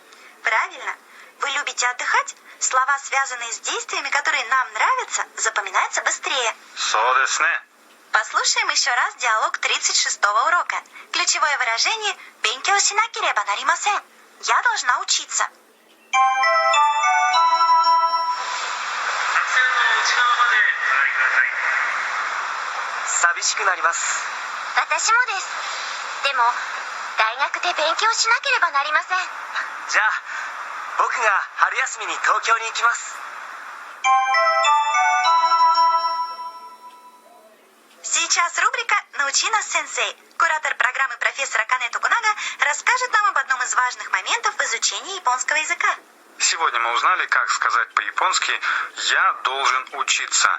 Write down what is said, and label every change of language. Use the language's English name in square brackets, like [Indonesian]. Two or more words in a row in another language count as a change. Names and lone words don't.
[Russian] Правильно. Вы любите отдыхать? Слова, связанные с действиями, которые нам нравятся, запоминаются быстрее. [Japanese] そうですね. [Russian] Послушаем еще раз диалог 36-го урока. Ключевое выражение [Japanese] «勉強しなければなりません». [Russian] Я должна учиться. [Japanese] 寂しくなります。私もです。でも、大学で勉強しなければなりません。じゃあ僕が春休みに東京に行きます。 [Russian] Сейчас рубрика «Научи нас, сенсей». Куратор программы профессора Канэ Токунага расскажет нам об одном из важных моментов в изучении японского языка. Сегодня мы узнали, как сказать по-японски «я должен учиться».